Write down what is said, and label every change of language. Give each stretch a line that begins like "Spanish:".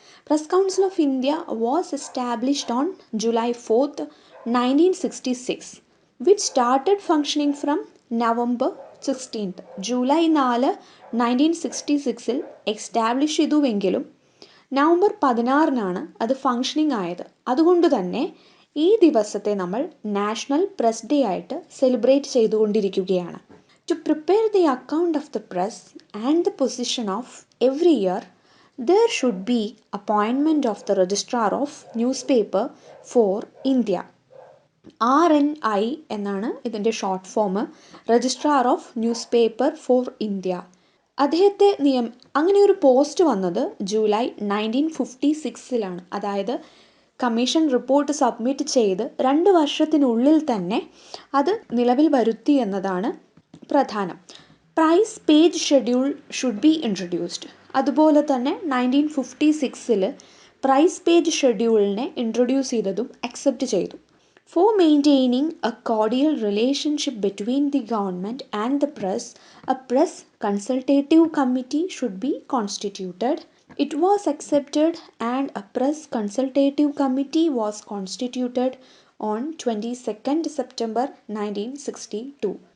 English: Press Council of India was established on July 4, 1966, which started functioning from November 16.
Malayalam: July 4, 1966 establish ചെയ്തുവെങ്കിലും November 16 അത് functioning ആയത്. അതുകൊണ്ട് തന്നെ ഈ ദിവസത്തെ നമ്മൾ നാഷണൽ പ്രസ് ഡേ ആയിട്ട് സെലിബ്രേറ്റ് ചെയ്തുകൊണ്ടിരിക്കുകയാണ്.
English: To prepare the account of the press and the position of every year, there should be appointment of the Registrar of Newspaper for India.
Malayalam: RNI എന്നാണ് ഇതിൻ്റെ short form. Registrar of news paper for India. അദ്ദേഹത്തെ അങ്ങനെ ഒരു post വന്നത് July 1956 അതായത് commission report submit ചെയ്ത് 2 വർഷത്തിനുള്ളിൽ തന്നെ അത് നിലവിൽ വരുത്തി എന്നതാണ് പ്രധാനം.
English: Price page schedule should be introduced.
Malayalam: അതുപോലെ തന്നെ 1956 പ്രൈസ് പേജ് ഷെഡ്യൂളിനെ ഇൻട്രൊഡ്യൂസ് ചെയ്തതും അക്സെപ്റ്റ് ചെയ്തു.
English: For maintaining a cordial relationship between the government and the press, a press consultative committee should be constituted. It was accepted and a press consultative committee was constituted on 22nd September 1962.